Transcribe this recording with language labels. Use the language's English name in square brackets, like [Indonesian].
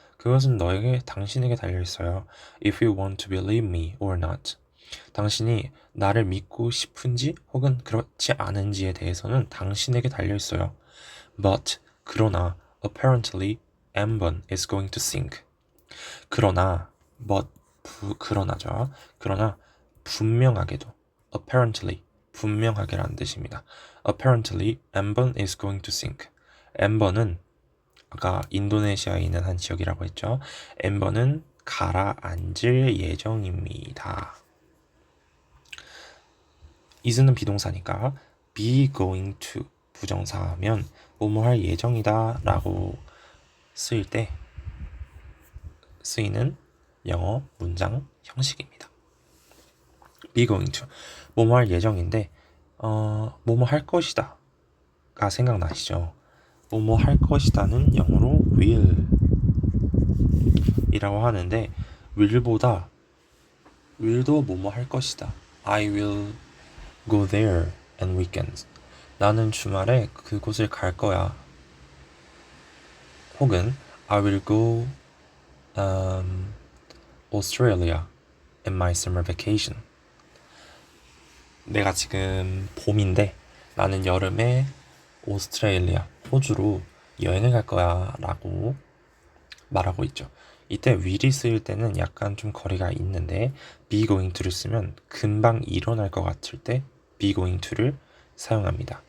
[Korean] 그것은 당신에게 달려있어요. [English] If you want to believe me or not. [Korean] 당신이 나를 믿고 싶은지 혹은 그렇지 않은지에 대해서는 당신에게 달려있어요. [English] But [Korean] 그러나 [English] apparently Ambon is going to sink. [Korean] 그러나 그러나죠. 그러나 분명하게도 [English] apparently [Korean] 분명하게라는 뜻입니다. [English] Apparently Ambon is going to sink. [Korean] Ambon은 아까 인도네시아에 있는 한 지역이라고 했죠. Ambon은 가라앉을 예정입니다. is는 비동사니까 [English] be going to [Korean] 부정사하면 뭐뭐 할 예정이다 라고 쓰일 때 쓰이는 영어 문장 형식입니다. [English] be going to [Korean] 뭐뭐 할 예정인데 뭐뭐 할 것이다 가 생각나시죠? 뭐뭐 할 것이다는 영어로 will 이라고 하는데 will도 뭐뭐 할 것이다. [English] I will go there on weekends. [Korean] 나는 주말에 그곳을 갈 거야. [English] 혹은 I will go Australia in my summer vacation. [Korean] 내가 지금 봄인데 나는 여름에 오스트레일리아, 호주로 여행을 갈 거야 라고 말하고 있죠. 이때 will이 쓰일 때는 약간 좀 거리가 있는데 [English] be going to [Korean] 를 쓰면 금방 일어날 것 같을 때 be going to를 사용합니다.